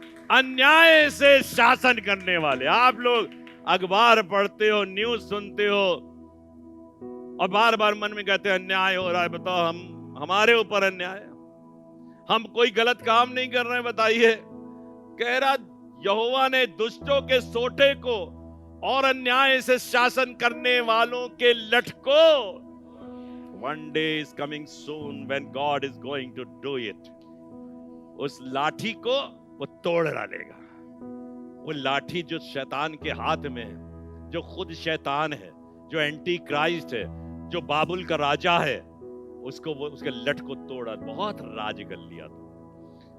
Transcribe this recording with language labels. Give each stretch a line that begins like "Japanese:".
Hindi: अन्याय से शासन करने वाले, आप लोग अखबार पढ़ते हो, न्यूज सुनते हो और बार बार मन में कहते हैं अन्याय हो रहा है। बताओ हमारे ऊपर अन्याय, हम कोई गलत काम नहीं कर रहे हैं, बताइए। कह रहा यहोवा ने दुष्टों के सोटे को और अन्याय से शासन करने वालों के लठ को
English: one day is coming soon when God is going to do it.
Hindi: उस लाठी को वो तोड़ डालेगा। वो लाठी जो शैतान के हाथ में है, जो खुद शैतान है, जो एंटी क्राइस्ट है, जो बाबुल का राजा है, उसको वो उसके लठ को तोड़ा, बहुत राज कर लिया था।